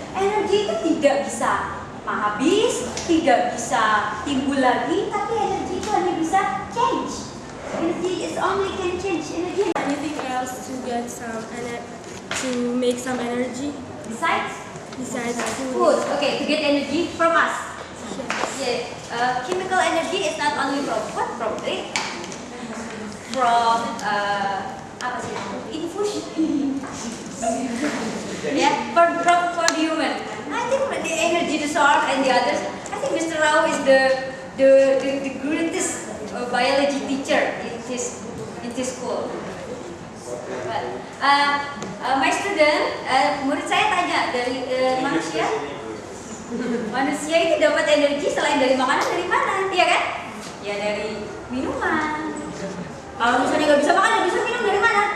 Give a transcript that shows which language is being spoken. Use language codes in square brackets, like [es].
[id] Energi itu tidak bisa habis, tidak bisa timbul lagi, tapi energi itu hanya bisa change. [en] Energy is only can change. Energy. Anything else to get to make some energy Besides food? food. Okay, to get energy from us. Yeah. Chemical energy is not only from food, from drink, from [id] apa sih? [en] Infusion. Yeah, for the human. I think the energy, the source, and the others. I think Mr. Rao is the greatest biology teacher in his school. But, my student, [id] murid saya tanya dari manusia itu dapat energi selain dari makanan dari mana? Iya kan? Ya dari minuman. Kalau misalnya nggak bisa makan, nggak bisa minum, dari mana?